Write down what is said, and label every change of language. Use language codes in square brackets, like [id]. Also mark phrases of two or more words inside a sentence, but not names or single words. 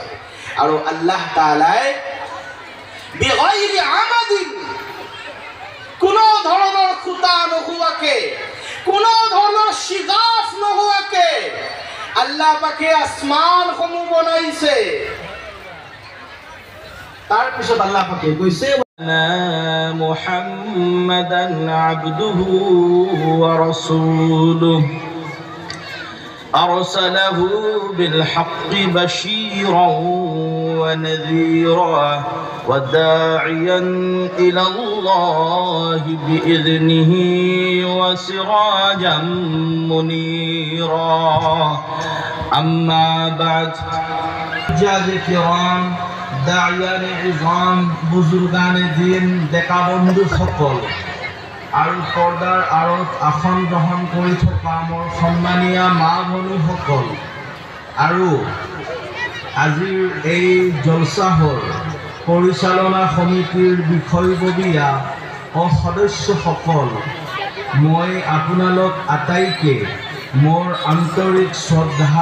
[as] আৰু আল্লাহ তাআলাই [ar] بغير عمد, [as] কোনো ধৰণৰ খুঁটা নোহোৱাকে, কোনো ধৰণৰ শিগাফ নোহোৱাকে আল্লাহ পাকে আসমানসমূহ বনাইছে। তাৰ পিছত আল্লাহ পাকে কৈছে [ar] محمدا عبده ورسوله أرسله بالحق بشيرا ونذيرا وداعيا إلى الله بإذنه وسراجا منيرا أما بعد جاد الكرام দায়ান [ur] عظام بزرگان دین [as] ডেকা বন্ধু সকল আৰু পৰ্দাৰ আঁৰত আসন গ্ৰহণ কৰি থকা মোৰ সন্মানীয় মা ভনীসকল আৰু আজিৰ এই জলসাহৰ পৰিচালনা সমিতিৰ বিষয়ববীয়া সদস্যসকল, মই আপোনালোক আটাইকে মোৰ আন্তৰিক শ্ৰদ্ধা